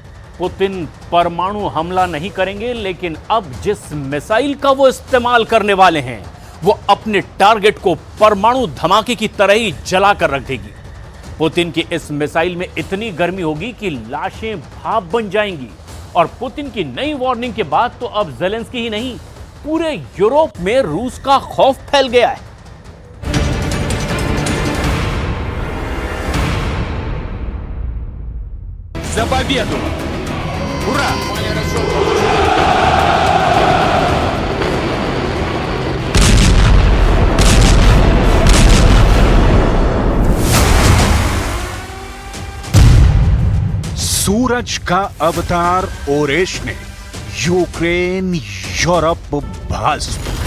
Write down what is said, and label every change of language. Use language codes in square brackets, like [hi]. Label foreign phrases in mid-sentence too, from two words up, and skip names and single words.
[hi] पुतिन परमाणु हमला नहीं करेंगे, लेकिन अब जिस मिसाइल का वो इस्तेमाल करने वाले हैं वो अपने टारगेट को परमाणु धमाके की तरह ही जलाकर रख देगी। पुतिन की इस मिसाइल में इतनी गर्मी होगी कि लाशें भाप बन जाएंगी। और पुतिन की नई वार्निंग के बाद तो अब ज़ेलेंस्की ही नहीं, पूरे यूरोप में रूस का खौफ फैल गया है। [ru] За победу! Ура! [hi] सूरज का अवतार ओरेश ने यूक्रेन, यूरोप भस्म।